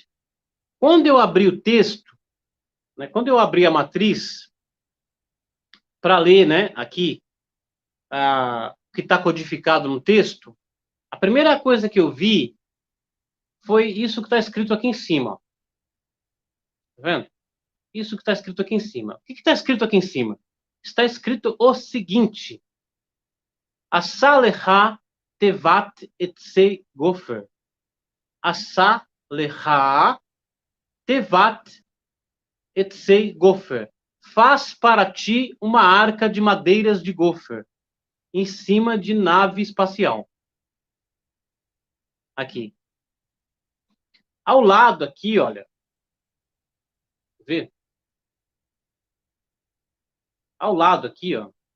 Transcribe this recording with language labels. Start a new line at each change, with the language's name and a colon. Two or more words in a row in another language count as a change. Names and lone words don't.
Portuguese: Quando eu abri o texto, né, quando eu abri a matriz para ler, né, aqui o que está codificado no texto, a primeira coisa que eu vi foi isso que está escrito aqui em cima. Tá vendo? Isso que está escrito aqui em cima. O que está escrito aqui em cima? Está escrito o seguinte:
Hebrew: עשה לך תבת עצי גפר. עשה לך תבת עצי גפר.
Portuguese: Faz para ti uma arca de madeiras de gofer, em cima de nave espacial. Aqui. Ao lado aqui, olha. Vê? Ao lado aqui, ó.